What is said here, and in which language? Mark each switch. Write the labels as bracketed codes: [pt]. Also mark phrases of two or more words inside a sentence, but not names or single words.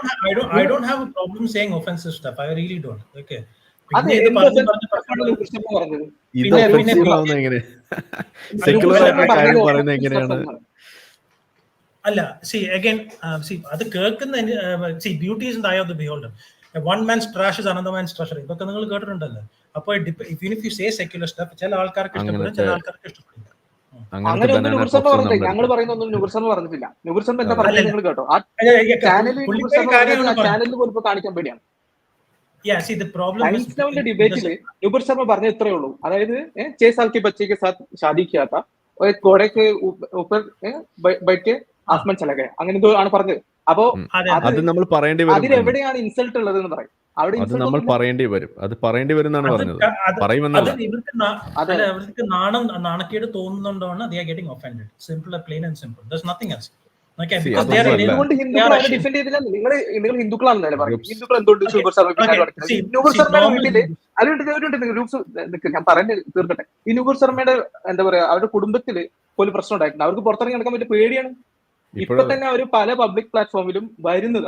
[ml] അല്ല അത് കേൾക്കുന്ന [en] beauty is in the eye of the beholder. one man's trash is another man's treasure. [ml] ഇതൊക്കെ നിങ്ങൾ കേട്ടിട്ടുണ്ടല്ലോ. അപ്പോൾ [en] if you say secular stuff [ml] ചില ആൾക്കാർക്ക് ഇഷ്ടപ്പെടും, ചില ആൾക്കാർക്ക് ഇഷ്ടപ്പെടില്ല. അങ്ങനെ ഒന്നും നൂപുർ ശർമ്മ പറഞ്ഞില്ല. ഞങ്ങൾ പറയുന്ന ഒന്നും നൂപുർ ശർമ്മ പറഞ്ഞിട്ടില്ല. നൂപുർ ശർമ്മ എന്താ പറഞ്ഞത് നിങ്ങൾ കേട്ടോ? ആ ചാനലിൽ പോലും കാണിക്കാൻ പേടിയാണ്. ഡിബേറ്റില് നൂപുർ ശർമ്മ പറഞ്ഞ ഇത്രേ ഉള്ളൂ. [hi] അതായത് 6 साल के बच्चे के साथ शादी किया था और एक घोड़े के ऊपर बैठ के आसमान चला गया, [ml] അങ്ങനെ എന്തോ ആണ് പറഞ്ഞത്. അപ്പോ അതിലെവിടെയാണ് ഇൻസൾട്ട് ഉള്ളത് എന്ന് പറയും. അവിടെ നമ്മൾ പറയേണ്ടി വരും. അത് പറയേണ്ടി വരും എന്നാണ് പറഞ്ഞത്. അവർക്ക് നാണക്കേട് തോന്നുന്നുണ്ടോന്ന് [en] they are getting offended. Simple, plain and simple. There's nothing else. [ml] എന്തുകൊണ്ട് ഹിന്ദുക്കളെ ഡിഫെൻഡ് ചെയ്തില്ല? നിങ്ങൾ ഹിന്ദുക്കളാണെന്നല്ലേ പറയും. ഹിന്ദുക്കൾ എന്തുകൊണ്ട് നൂപുർ ശർമ്മ നൂപുർ ശർമ്മയുടെ വീട്ടില് അതുകൊണ്ട് ഞാൻ പറഞ്ഞു തീർക്കട്ടെ. ഈ നൂപുർ ശർമ്മയുടെ എന്താ പറയാ അവരുടെ കുടുംബത്തില് പോലും പ്രശ്നം ഉണ്ടായിട്ടുണ്ട്. അവർക്ക് പുറത്തിറങ്ങി നടക്കാൻ പറ്റിയ പേടിയാണ്. ഇപ്പൊ തന്നെ അവർ പല പബ്ലിക് പ്ലാറ്റ്ഫോമിലും വരുന്നത്.